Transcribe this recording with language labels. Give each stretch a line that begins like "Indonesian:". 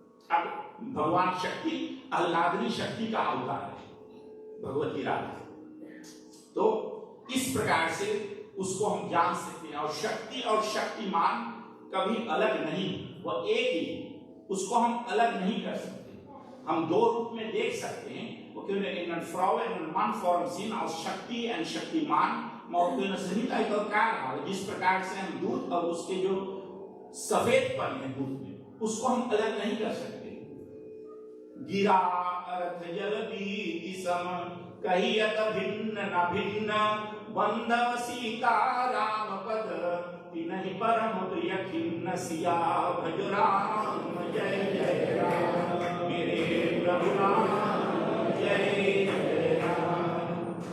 Hindi: अब भगवान शक्ति आह्लादनी शक्ति का अवतार है भगवती राधा। तो इस प्रकार से उसको हम जान सकते हैं। और शक्ति और शक्तिमान कभी अलग नहीं, वह एक ही, उसको हम अलग नहीं कर सकते। हम दो रूप में देख सकते हैं, वो क्यों
Dutch: in een vrouw en een man vorm zien als शक्ति en शक्तिमान, maar we kunnen ze niet uit elkaar halen।
Hindi: जिस प्रकार से हम दूध और उसके जो सफेदपन है दूध में, उसको हम अलग नहीं कर सकते। गिरा अर्थ जल बीति सम, कहियत भिन्न न भिन्न, बंधव सीता राम पद, तिनहि परम प्रिय खिन्न सिया, भज राम जय जय राम, मेरे प्रभु राम जय जय राम।